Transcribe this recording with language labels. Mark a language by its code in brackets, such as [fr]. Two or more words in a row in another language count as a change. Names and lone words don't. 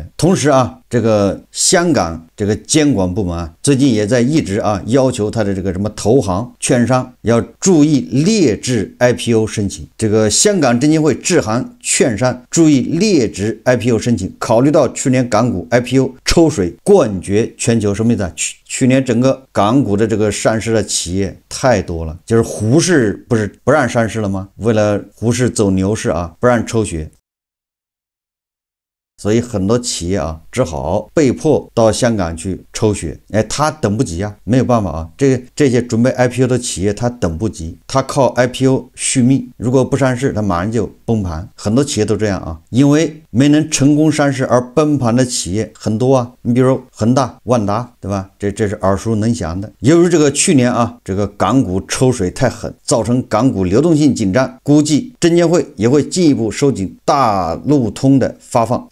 [zh] 同時啊，這個香港這個監管部門啊，最近也在一直啊要求他的這個什麼投行、券商要注意劣質 IPO 申請。这個香港證監會致函券商注意劣質 IPO 申請。考慮到去年港股 IPO 抽水冠絕全球，什麼意思啊？去年整個港股的這個上市的企業太多了，就是胡適不是不讓上市了嗎？為了胡適走牛市啊，不讓抽血。所以很多企業啊，只好被迫到香港去抽血。哎，他等不及啊，没有办法啊，这些準備 IPO 的企業他等不及，他靠 IPO 續命，如果不上市，他馬上就崩盤。很多企業都這樣啊，因為沒能成功上市而崩盤的企業很多啊。你比如恆大、萬達，對吧？這是耳熟能詳的。由於這個去年啊，這個港股抽水太狠，造成港股流動性緊張，估計證監會也會進一步收緊大陸通的發放。